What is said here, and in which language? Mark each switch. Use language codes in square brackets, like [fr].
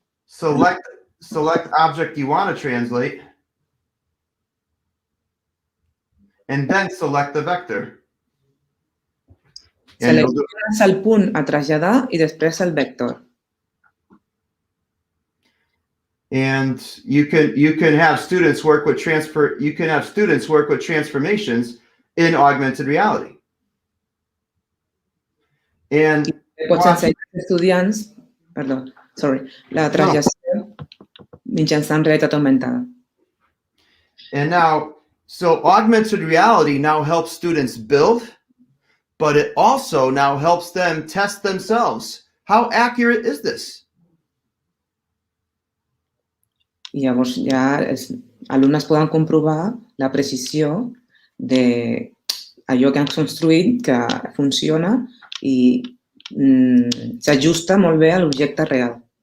[en] Select object you want to translate, and then select the vector. [ca] Selecciones el punt a traslladar i després el vector. [en] And you can have students work with transformations in augmented reality. And [ca] pots ensenyar als estudiants, la translació mitjançant realitat augmentada. [en] And now, so augmented reality now helps students build, but it also now helps them test themselves. How accurate is this? [ca] I llavors ja els alumnes poden comprovar la precisió d'allò que han construït, que funciona i s'ajusta molt bé a l'objecte real.